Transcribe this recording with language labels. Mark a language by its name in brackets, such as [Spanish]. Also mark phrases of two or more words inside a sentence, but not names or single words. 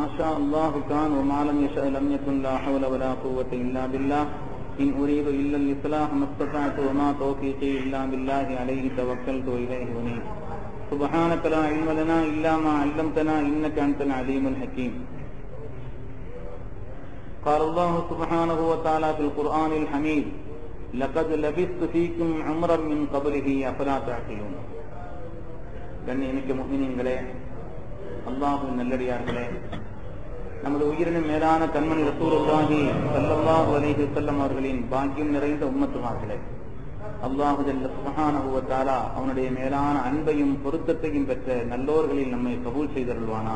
[Arabic] شاء الله كان وما لم يشأ لم يكن لا حول ولا قوة إلا بالله إن أريد إلا الإصلاح ما استطعت وما توفيقي إلا بالله عليه توكلت وإليه أنيب سبحانك لا علم لنا إلا ما علمتنا إنك أنت العليم الحكيم. قال الله سبحانه وتعالى في القرآن الحميد لقد لبثت فيكم عمرا من قبله أفلا تعقلون. [Tamil] கண்ணியமிக்க முஃமினீன்களே, அல்லாஹ்வின் நல்லடியார்களே, நமது உயிரினும் மேலான கண்மணி [Arabic] رسول الله صلى الله عليه وسلم [Tamil] அவர்களின் பாக்கியம் நிறைந்த உம்மத்துமார்களே, அல்லாஹ் [Arabic] جل سبحانه وتعالى [Tamil] அவனுடைய மேலான அன்பையும் பொருத்தத்தையும் பெற்ற நல்லோர்களில் நம்மை கபூல் செய்தருள்வானாக.